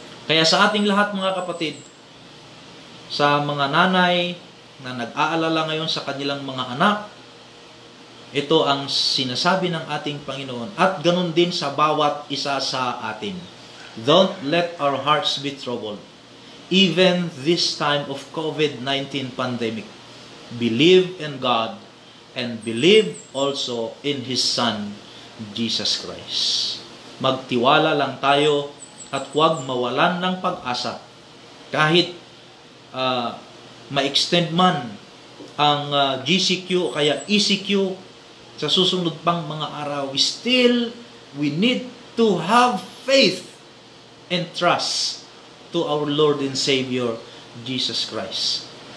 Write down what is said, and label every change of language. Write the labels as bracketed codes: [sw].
[tl] Kaya sa ating lahat, mga kapatid, sa mga nanay na nag-aalala ngayon sa kanilang mga anak, ito ang sinasabi ng ating Panginoon at ganun din sa bawat isa sa atin. [en] Don't let our hearts be troubled. Even this time of COVID-19 pandemic, believe in God and believe also in His Son, Jesus Christ. [tl] Magtiwala lang tayo at huwag mawalan ng pag-asa. Kahit ma-extend man ang GCQ o kaya ECQ sa susunod pang mga araw, [en] we need to have faith and trust to our Lord and Savior, Jesus Christ.